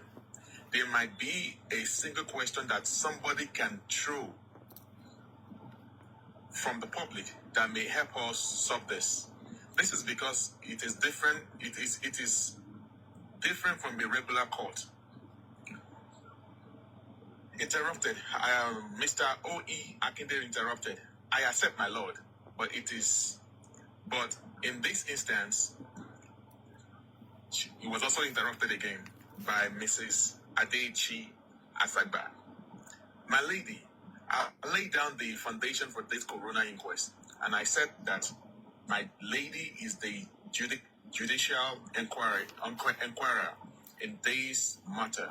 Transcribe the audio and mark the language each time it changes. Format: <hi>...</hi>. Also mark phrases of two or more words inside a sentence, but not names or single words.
<en>There might be a single question that somebody can throw from the public that may help us solve this. This is because it is different. It is different from a regular court. Interrupted. Mr. O.E. Akinde interrupted. I accept, my Lord, but in this instance, he was also interrupted again by Mrs. Adechi Asagba. My lady, I laid down the foundation for this Coroner inquest, and I said that my lady is the judicial inquirer in this matter.</en>